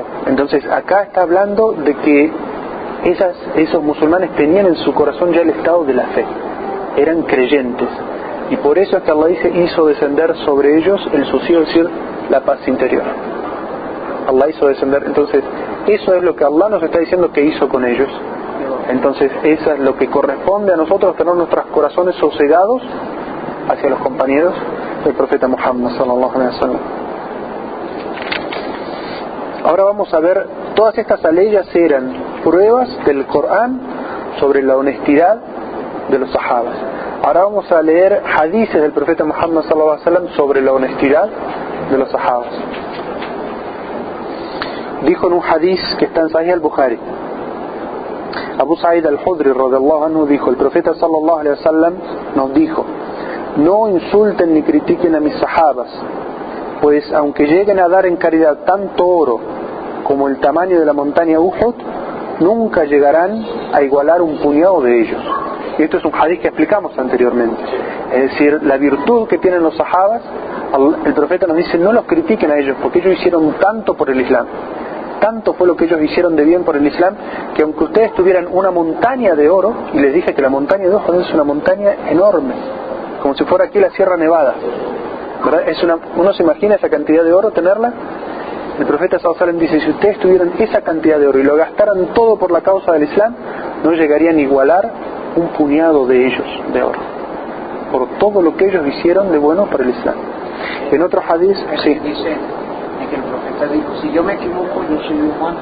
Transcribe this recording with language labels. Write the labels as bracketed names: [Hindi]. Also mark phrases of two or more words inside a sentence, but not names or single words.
[Spanish] Entonces acá está hablando de que esos musulmanes tenían en su corazón ya el estado de la fe, eran creyentes, y por eso es que Allah dice: hizo descender sobre ellos el sosiego, es decir, la paz interior. Allah hizo descender. Entonces eso es lo que Allah nos está diciendo que hizo con ellos. Entonces eso es lo que corresponde a nosotros, tener nuestros corazones sosegados hacia los compañeros del profeta Muhammad [Arabic] صلى الله عليه وسلم. [Spanish] Ahora vamos a ver, todas estas aleyas eran pruebas del Corán sobre la honestidad de los sahabas. Ahora vamos a leer hadices del profeta Muhammad [Arabic] صلى الله عليه وسلم [Spanish] sobre la honestidad de los sahabas. Dijo en un hadiz que está en Sahih al-Bukhari, Abu Sa'id al-Khudri [Arabic] رضي الله عنه [Spanish] dijo: el profeta [Arabic] صلى الله عليه وسلم [Spanish] nos dijo: no insulten ni critiquen a mis sahabas, pues aunque lleguen a dar en caridad tanto oro como el tamaño de la montaña Uhud, nunca llegarán a igualar un puñado de ellos. Y esto es un hadith que explicamos anteriormente. Es decir, la virtud que tienen los sahabas, el profeta nos dice, no los critiquen a ellos, porque ellos hicieron tanto por el Islam. Tanto fue lo que ellos hicieron de bien por el Islam, que aunque ustedes tuvieran una montaña de oro, y les dije que la montaña de Uhud es una montaña enorme, como si fuera aquí la Sierra Nevada, ¿verdad? Uno se imagina esa cantidad de oro tenerla. El profeta [Arabic] صلى الله عليه وسلم [Spanish] dice, si ustedes tuvieran esa cantidad de oro y lo gastaran todo por la causa del Islam, no llegarían a igualar un puñado de ellos de oro, por todo lo que ellos hicieron de bueno para el Islam. En otro hadith, sí. Dice que el profeta dijo, si yo me equivoco, yo soy humano.